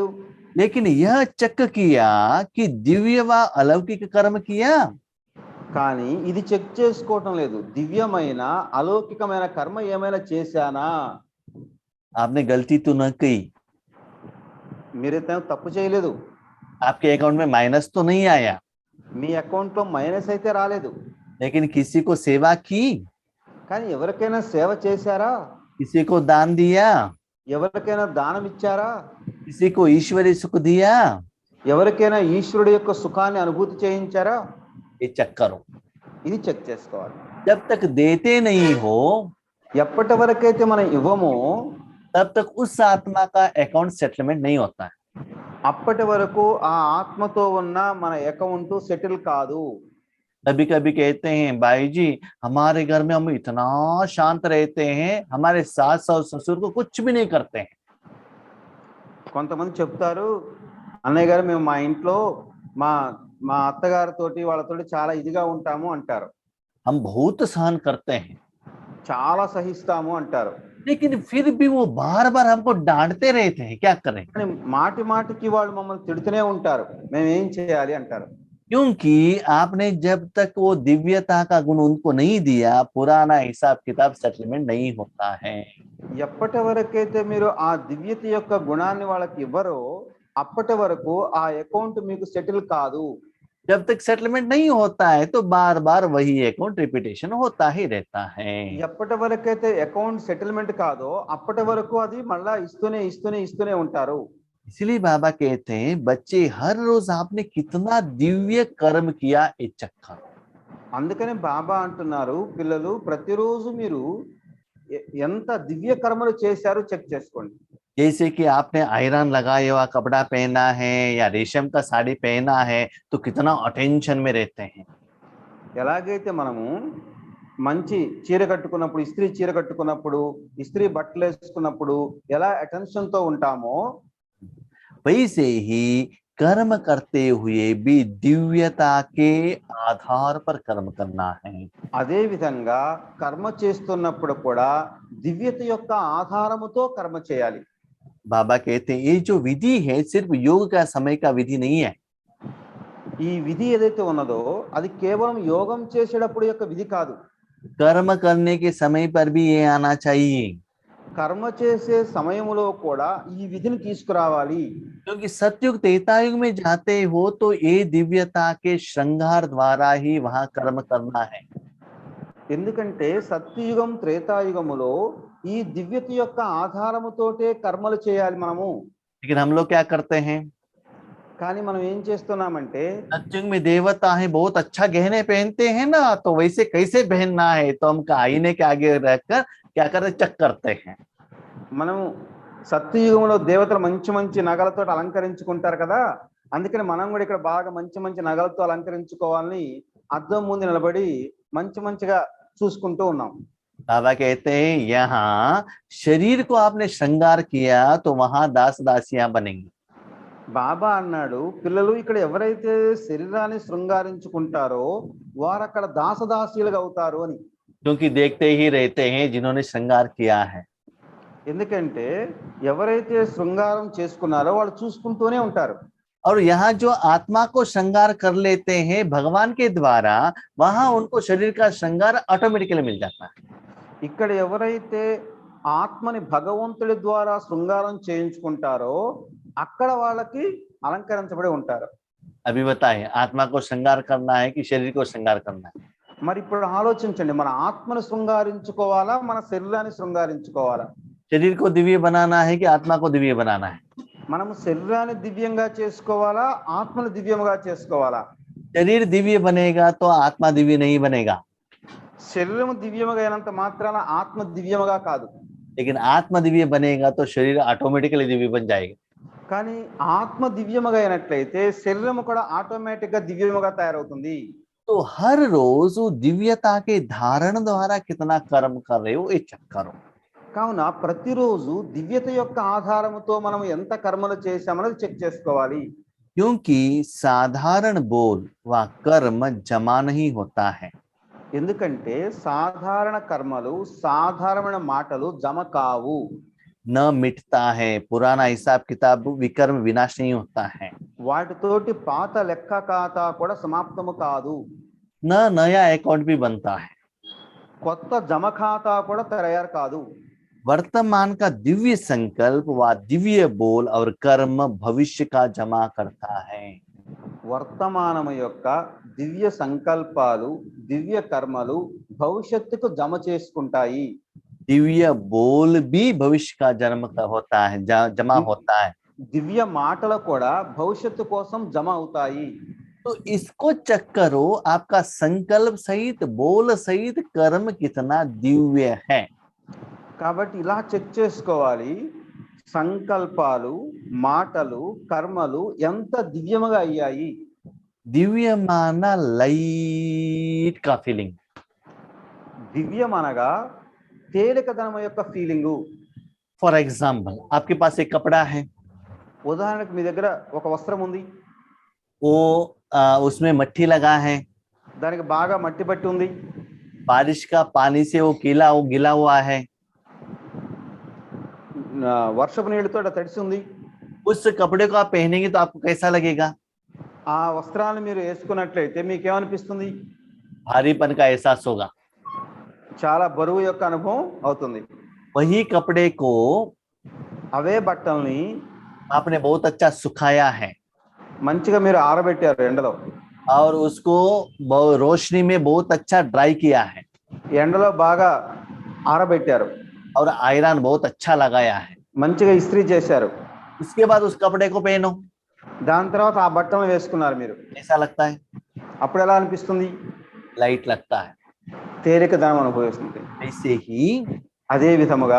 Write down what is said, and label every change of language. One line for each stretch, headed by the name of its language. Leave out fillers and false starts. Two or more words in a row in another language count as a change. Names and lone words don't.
Hindi: लेकिन यह चेक किया कि दिव्य व अलौकिक कर्म किया।
Telugu: కానీ ఇది చెక్ చేసుకోవటం లేదు, దివ్యమైన అలౌకికమైన కర్మ ఏమైనా చేశానా.
Hindi: आपने गलती तो न की,
Telugu: మీరైతే తప్పు చేయలేదు,
Hindi: आपके अकाउंट में माइनस तो नहीं आया,
Telugu: మీ అకౌంట్ లో మైనస్ అయితే రాలేదు,
Hindi: लेकिन किसी को सेवा की,
Telugu: కానీ ఎవరికైనా సేవ చేశారా,
Hindi: किसी को दान दिया,
Telugu: ఎవరికైనా దానం ఇచ్చారా,
Hindi: किसी को ईश्वरीय सुख दिया,
Telugu: ఎవరికైనా ఈశ్వరుడు యొక్క సుఖాన్ని అనుభూతి చేయించారా.
Hindi: ये चेक करो।
Telugu: ఇది చెక్ చేసుకోవాలి.
Hindi: जब तक देते नहीं हो
Telugu: ఎప్పటి వరకైతే మనం ఇవ్వమో
Hindi: तब तक उस आत्मा का
English: account settlement
Hindi: नहीं होता है।
Telugu: అప్పటి వరకు ఆ ఆత్మతో ఉన్న మన
English: account settle
Telugu: కాదు.
Hindi: कभी कभी कहते हैं भाई जी हमारे घर में हम इतना शांत रहते हैं, हमारे सास और ससुर को कुछ भी नहीं करते हैं।
Telugu: కొంతమంది చెప్తారు, అన్నయ్య గారు మేము మా ఇంట్లో మా మా అత్తగారితోటి వాళ్ళతోటి చాలా ఇదిగా ఉంటాము అంటారు,
Hindi: हम बहुत सहन करते हैं,
Telugu: చాలా సహిస్తాము అంటారు.
Hindi: लेकिन फिर भी वो बार बार हमको डांटते रहते हैं, क्या करें?
Telugu: కానీ మాటి మాటికి వాళ్ళు మమ్మల్ని తిడుతూనే ఉంటారు, మేము ఏం చేయాలి అంటారు.
Hindi: क्योंकि आपने जब तक वो दिव्यता का गुण उनको नहीं दिया, पुराना हिसाब किताब सेटलमेंट नहीं होता है।
Telugu: ఎప్పటి వరకైతే మీరు ఆ దివ్యత యొక్క గుణాన్ని వాళ్ళకి ఇవ్వరో అప్పటి వరకు ఆ అకౌంట్ మీకు సెటిల్ కాదు.
Hindi: जब तक सेटलमेंट नहीं होता है तो बार बार वही
English: account repetition
Hindi: होता ही रहता है।
Telugu: ఎప్పటి వరకైతే
English: account settlement
Telugu: కాదో అప్పటి వరకు అది మళ్ళా ఇస్తూనే ఇస్తూనే ఇస్తూనే ఉంటారు.
Hindi: इसलिए बाबा कहते हैं बच्चे हर रोज आपने कितना दिव्य कर्म किया ये चेक करो।
Telugu: అందుకని బాబా అంటున్నారు, పిల్లలు ప్రతిరోజు మీరు ఎంత దివ్య కర్మలు చేశారో చెక్ చేసుకోండి.
Hindi: जैसे कि आपने आयरन लगाया हुआ कपड़ा पहना है या रेशम का साड़ी पहना है तो कितना अटेंशन में रहते हैं।
Telugu: ఎలాగైతే మనము మంచి చీర కట్టుకున్నప్పుడు, ఇస్త్రీ చీర కట్టుకున్నప్పుడు, ఇస్త్రీ బట్టలు వేసుకున్నప్పుడు ఎలా అటెన్షన్ తో ఉంటామో
Hindi: वैसे ही कर्म करते हुए भी दिव्यता के आधार पर कर्म करना है।
Telugu: అదే విధంగా కర్మ చేస్తున్నప్పుడు కూడా దివ్యత యొక్క ఆధారముతో కర్మ చేయాలి.
Hindi: बाबा कहते हैं ये जो विधि है सिर्फ योग का समय का विधि नहीं है।
Telugu: ఈ విధి ఏదైతే ఉన్నదో అది కేవలం యోగం చేసేటప్పుడు యొక్క విధి కాదు,
Hindi: कर्म करने के समय पर भी ये आना चाहिए।
Telugu: కర్మ చేసే సమయంలో కూడా ఈ విధిని తీసుకురావాలి.
Hindi: क्योंकि सतयुग त्रेतायुग में जाते हो तो ये दिव्यता के श्रृंगार द्वारा ही वहां कर्म करना है।
Telugu: ఎందుకంటే సత్యయుగం త్రేతాయుగములో ఈ దివ్యత యొక్క ఆధారముతోటే కర్మలు చేయాలి మనము.
Hindi: लेकिन हम लोग क्या करते हैं,
Telugu: కానీ మనం ఏం చేస్తున్నామంటే
Hindi: सत्संग में देवता है, बहुत अच्छा गहने पहनते हैं ना, तो वैसे कैसे पहनना है, तो हम आईने के आगे रहकर क्या करते, चेक करते हैं।
Telugu: మనం సత్యయుగంలో దేవతలు మంచి మంచి నగలతో అలంకరించుకుంటారు కదా, అందుకని మనం కూడా ఇక్కడ బాగా మంచి మంచి నగలతో అలంకరించుకోవాలని అద్దం ముందు నిలబడి మంచి మంచిగా చూసుకుంటూ ఉన్నాం.
Hindi: बाबा कहते हैं यहाँ शरीर को आपने श्रृंगार किया तो वहां दास दासियां बनेंगी।
Telugu: బాబా అన్నాడు, పిల్లలు ఇక్కడ ఎవరైతే శరీరాన్ని శృంగారించుకుంటారో వారు అక్కడ దాసదాసీలుగా అవుతారు అని.
Hindi: क्योंकि देखते ही रहते हैं जिन्होंने श्रृंगार किया है।
Telugu: ఎందుకంటే ఎవరైతే శృంగారం చేసుకున్నారో వాళ్ళు చూసుకుంటూనే ఉంటారు.
Hindi: और यहाँ जो आत्मा को श्रृंगार कर लेते हैं भगवान के द्वारा, वहां उनको शरीर का श्रृंगार ऑटोमेटिकली मिल जाता है।
Telugu: ఇక్కడ ఎవరైతే ఆత్మని భగవంతుడి ద్వారా శృంగారం చేయించుకుంటారో అక్కడ వాళ్ళకి అలంకరించబడి ఉంటారు.
Hindi: अभी बताएं, आत्मा को श्रृंगार करना है कि शरीर को श्रृंगार करना है?
Telugu: మరి ఇప్పుడు ఆలోచించండి, మన ఆత్మను శృంగారించుకోవాలా మన శరీరాన్ని శృంగారించుకోవాలా?
Hindi: शरीर को दिव्य बनाना है कि आत्मा को दिव्य बनाना है?
Telugu: మనము శరీరాన్ని దివ్యంగా చేసుకోవాలా ఆత్మను దివ్యంగా చేసుకోవాలా?
Hindi: शरीर दिव्य बनेगा तो आत्मा दिव्य नहीं बनेगा,
Telugu: శరీరం దివ్యముగా అయినంత మాత్రాన ఆత్మ దివ్యముగా కాదు.
Hindi: लेकिन आत्मा दिव्य बनेगा तो शरीर ऑटोमेटिकली दिव्य बन जाएगा।
Telugu: కానీ ఆత్మ దివ్యముగా అయినట్లయితే శరీరం కూడా ఆటోమేటిక్ గా దివ్యముగా తయారవుతుంది.
Hindi: तो हर रोज वो दिव्यता के धारण द्वारा कितना कर्म कर रहे हो ये चेक करो।
Telugu: కావున ప్రతిరోజు దివ్యత యొక్క ఆధారముతో మనం ఎంత కర్మలు చేశామన్నది చెక్ చేసుకోవాలి.
Hindi: क्योंकि साधारण बोल व कर्म जमा नहीं होता है।
Telugu: ఎందుకంటే సాధారణ కర్మలు సాధారణ మాటలు జమ కావు.
Hindi: न मिटता है, पुराना हिसाब किताब विकर्म विनाश नहीं होता है।
Telugu: వాటితోటి పాత లెక్క ఖాతా కూడా సమాప్తము కాదు.
Hindi: न नया अकाउंट भी बनता है।
Telugu: కొత్త జమ ఖాతా కూడా తయారు కాదు.
Hindi: वर्तमान का दिव्य संकल्प व दिव्य बोल और कर्म भविष्य का जमा करता है।
Telugu: వర్తమానము యొక్క దివ్య సంకల్పాలు దివ్య కర్మలు భవిష్యత్తుకు జమ చేసుకుంటాయి.
Hindi: दिव्य बोल भी भविष्य का जन्म होता है, जमा होता है।
Telugu: దివ్య మాటలు కూడా భవిష్యత్తు కోసం జమ అవుతాయి.
Hindi: तो इसको चेक करो, आपका संकल्प सहित बोल सहित कर्म कितना दिव्य है।
Telugu: కాబట్టి ఇలా చెక్ చేసుకోవాలి, సంకల్పాలు మాటలు కర్మలు ఎంత దివ్యముగా అయ్యాయి.
Hindi: दिव्य माना लाइट का फीलिंग।
Telugu: దివ్యం అనగా తేలికదనం యొక్క ఫీలింగు.
English: for example,
Hindi: आपके पास एक कपड़ा है,
Telugu: ఉదాహరణకు మీ దగ్గర ఒక వస్త్రం ఉంది,
Hindi: वो उसमें मट्टी लगा है,
Telugu: దానికి బాగా మట్టి పట్టి ఉంది,
Hindi: बारिश का पानी से वो गीला हुआ है,
Telugu: వర్షపు నీళ్ళతో తడిసి ఉంది.
Hindi: उस कपड़े को आप पहनेंगे तो आपको कैसा लगेगा?
Telugu: ఆ వస్త్రాన్ని మీరు వేసుకున్నట్లయితే మీకేమనిపిస్తుంది?
Hindi: भारीपन का एहसास होगा।
Telugu: చాలా బరువు యొక్క అనుభవం అవుతుంది.
Hindi: वही कपड़े को
Telugu: అవే బట్టల్ని
Hindi: आपने बहुत अच्छा सुखाया है
Telugu: మంచిగా మీరు ఆరబెట్టారు ఎండలో,
Hindi: और उसको रोशनी में बहुत अच्छा ड्राई किया है,
Telugu: ఎండలో బాగా ఆరబెట్టారు,
Hindi: और आयरन बहुत अच्छा लगाया है।
Telugu: మంచిగా ఇస్త్రీ చేశారు.
Hindi: उसके बाद उस कपड़े को पहनो,
Telugu: దాని తర్వాత ఆ బట్టలను వేసుకున్నారు మీరు,
Hindi: कैसा लगता है?
Telugu: అప్పుడు ఎలా అనిపిస్తుంది?
Hindi: लाइट लगता है।
Telugu: తేలికదనం అనుభవిస్తుంది.
Hindi: ऐसे ही
Telugu: అదే విధముగా